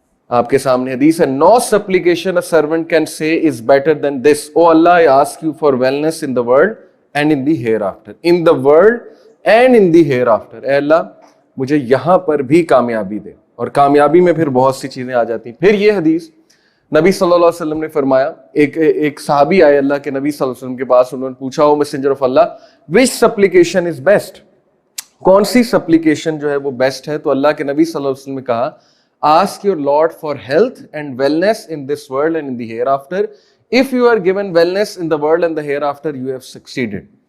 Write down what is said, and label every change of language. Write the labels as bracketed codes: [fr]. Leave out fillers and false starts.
[ur] آپ کے سامنے حدیث ہے, [en] no supplication a servant can say is better than this. Oh Allah, I ask you for wellness in the world and in the hereafter. In the world and in the hereafter. [ur] اے اللہ مجھے یہاں پر بھی کامیابی دے. اور کامیابی میں پھر بہت سی چیزیں آ جاتی ہیں. پھر یہ حدیث نبی صلی اللہ علیہ وسلم نے فرمایا, ایک صحابی آئے اللہ کے نبی صلی اللہ علیہ وسلم کے پاس, انہوں نے پوچھا [en] O messenger of Allah which supplication is best, [ur] کون سی سپلیکیشن جو ہے وہ بیسٹ ہے. تو اللہ کے نبی صلی اللہ علیہ وسلم نے کہا [en] ask your Lord for health and wellness in this world and in the hereafter. If you are given wellness in the world and the hereafter, you have succeeded.